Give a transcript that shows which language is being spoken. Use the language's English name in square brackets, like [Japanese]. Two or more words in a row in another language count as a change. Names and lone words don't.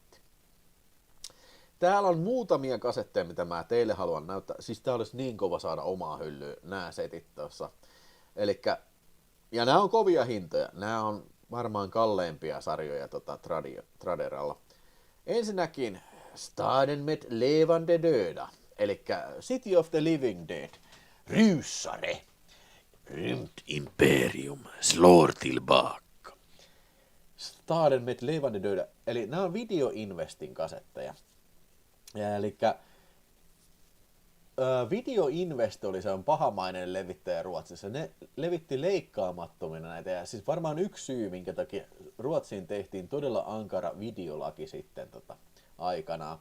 [Finnish] Täällä on muutamia kasetteja, mitä mä teille haluan näyttää. Siis tää olisi niin kova saada omaa hyllyä, nämä setit tuossa. Ja nämä on kovia hintoja. Nämä on varmaan kalleimpia sarjoja Traderalla. Ensinnäkin Staden med levande döda, eli City of the Living Dead, Rysare, Rymt Imperium slår tillbaka. Staden med levande döda, eli nämä on Video Investin kasetteja. Eli Video Invest oli se on pahamainen levittäjä Ruotsissa. Ne levitti leikkaamattomina näitä. Ja siis varmaan yksi syy, minkä takia Ruotsiin tehtiin todella ankara videolaki sitten aikanaan.